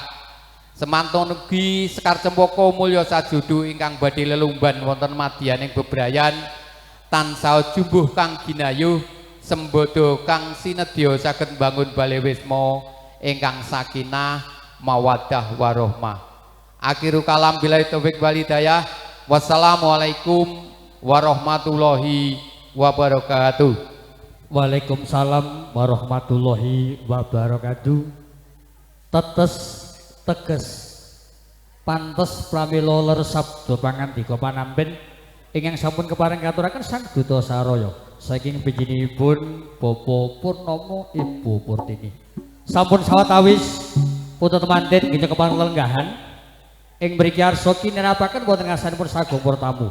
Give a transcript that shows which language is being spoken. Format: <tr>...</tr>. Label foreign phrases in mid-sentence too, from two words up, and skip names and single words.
<jv>Semantun ugi Sekar Cempaka Mulya Sadodo ingkang badhe lelumban wonten madyaning bebrayan tansah jumbuh kang ginayuh sembodo kang sinedya saged bangun Balewisma ingkang</jv> <ar>سكينة مودة ورحمة. آخر الكلام بالله التوفيق والهداية. والسلام عليكم ورحمة الله وبركاته. وعليكم السلام ورحمة الله وبركاته.</ar> <jv>Tetes teges pantes pramila ler sabda pangandika panamben ingkang sampun kepareng katuraken Sang Duta Saraya saking panjenenganipun Bapa Purnama Ibu Purtini. Sampun sawetawis putra temanten nggih kepareng lenggahan ing mriki arsa kinerapaken wonten ngarsanipun sagung para tamu.</jv>